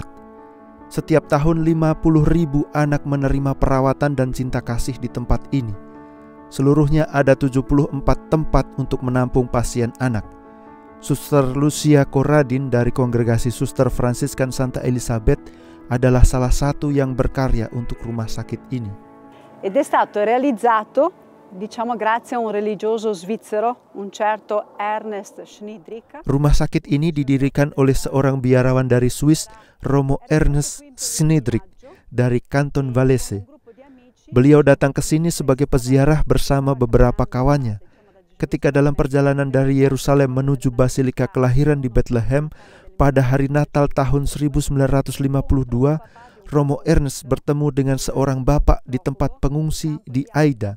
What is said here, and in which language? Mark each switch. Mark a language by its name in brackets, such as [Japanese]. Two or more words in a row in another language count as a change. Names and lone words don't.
[Indonesian] Setiap tahun 50.000 anak menerima perawatan dan cinta kasih di tempat ini. Seluruhnya ada 74 tempat untuk menampung pasien anak. Suster Lucia Corradin dari Kongregasi Suster Fransiskan Santa Elisabeth adalah salah satu yang berkarya untuk rumah sakit ini. [Italian] Ed è stato realizzato, diciamo, grazie a un religioso svizzero, un certo Ernest Schniedrich. [Indonesian] Rumah sakit ini didirikan oleh seorang biarawan dari Swiss, Romo Ernest Schniedrich dari Kanton Valais. Beliau datang ke sini sebagai peziarah bersama beberapa kawannya. Ketika dalam perjalanan dari Yerusalem menuju Basilika Kelahiran di Bethlehem pada hari Natal tahun 1952, Romo Ernest bertemu dengan seorang bapak di tempat pengungsi di Aida.